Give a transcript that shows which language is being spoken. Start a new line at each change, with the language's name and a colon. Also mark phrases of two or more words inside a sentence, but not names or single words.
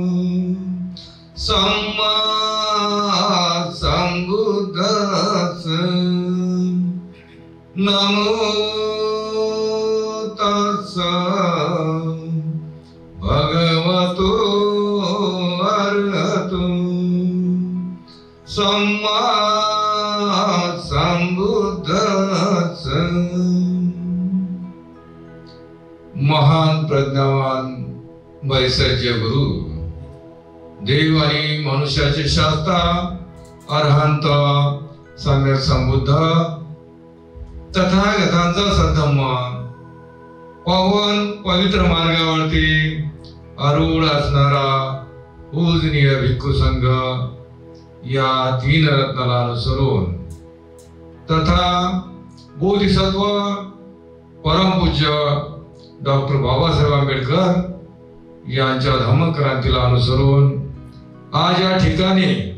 Pali: सम्मा संबुद्धस्स नमो तस्स भगवतो अरहतो सम्मा संबुद्धस्स.
Marathi: महान प्रज्ञावान वैसज्य गुरु देव आणि मनुष्याचे शास्ता अरहंत सम्यक संबुद्ध तथागतांचा सद्धम्म पवन पवित्र मार्गावरती आरूढ असणारा पूजनीय भिक्खू संघ या तीन रत्नाला अनुसरून तथा बोधिसत्व परमपूज्य डॉक्टर बाबासाहेब आंबेडकर यांच्या धम्मक्रांतीला अनुसरून आज या ठिकाणी